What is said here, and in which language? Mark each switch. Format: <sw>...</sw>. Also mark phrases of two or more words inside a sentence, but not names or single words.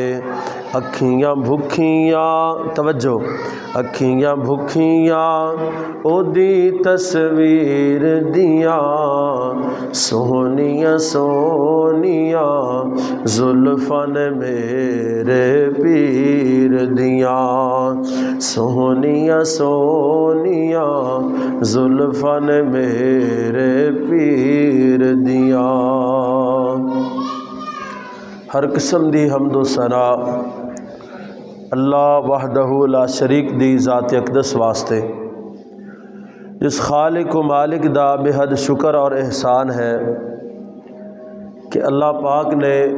<pa>اکھیاں بھکھیاں، توجہ، اکھیاں بھکھیاں او دی تصویر دیاں، سونیا سونیا زلفاں نے میرے پیر دیاں، سونیا سونیا زلفاں نے میرے پیر دیاں۔ ہر قسم دی حمد و ثنا اللہ</pa> <ar>وحدہ لا شریک</ar> <pa>دی ذات اقدس واسطے، جس خالق و مالک دا بے حد شکر اور احسان ہے کہ اللہ پاک نے</pa>